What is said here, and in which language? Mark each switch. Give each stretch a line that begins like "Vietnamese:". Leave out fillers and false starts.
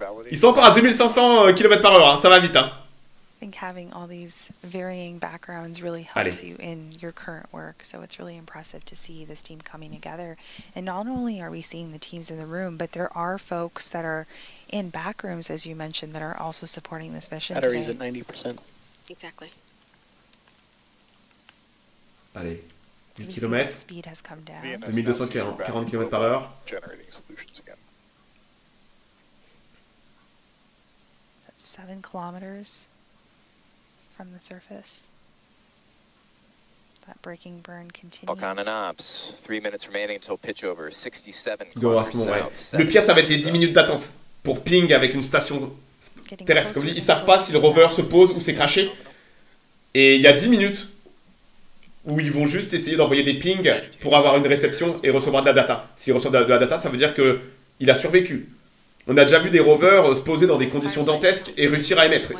French: Ils sont encore à 2500 km/h, hein, ça va vite, hein.
English: I think having all these varying backgrounds really helps you in your current work, so it's really impressive to see this team coming together. And not only are we seeing the teams in the room, but there are folks that are in back rooms, as you mentioned, that are also supporting this mission. Batteries at 90%. Exactly.
French: Allez, 10 km.
English: Speed has come down.
French: 2240 km/h.
English: Generating solutions again. 7 kilometers from the surface. That braking burn continues. Falcon and Ops, 3 minutes remaining until pitch over. 67 kilometers south.
French: Le pire, ça va être les 10 minutes d'attente pour ping avec une station terrestre. Comme dit, ils savent pas si le rover se pose ou s'est crashé. Et il y a 10 minutes où ils vont juste essayer d'envoyer des pings pour avoir une réception et recevoir de la data. S'ils reçoivent de la data, ça veut dire qu'il a survécu. On a déjà vu des rovers se poser dans des conditions dantesques et réussir à émettre.